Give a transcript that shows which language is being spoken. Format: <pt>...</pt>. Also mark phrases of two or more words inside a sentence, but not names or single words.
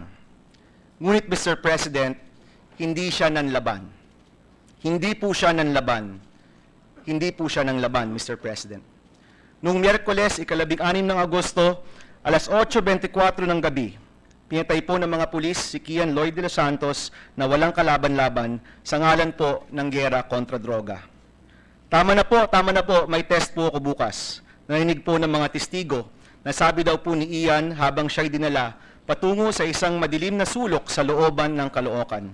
<tl>Ngunit Mr. President, hindi siya nanlaban. Hindi po siya nanlaban. Hindi po siya nanlaban, Mr. President. Noong Miyerkules, 16 ng Agosto, alas 8:24 ng gabi, pinatay po ng mga pulis si Kian Lloyd de los Santos na walang kalaban-laban sa ngalan po ng giyera kontra droga. Tama na po, may test po ako bukas. Narinig po ng mga testigo na sabi daw po ni Ian habang siya'y dinala patungo sa isang madilim na sulok sa looban ng Caloocan.</tl>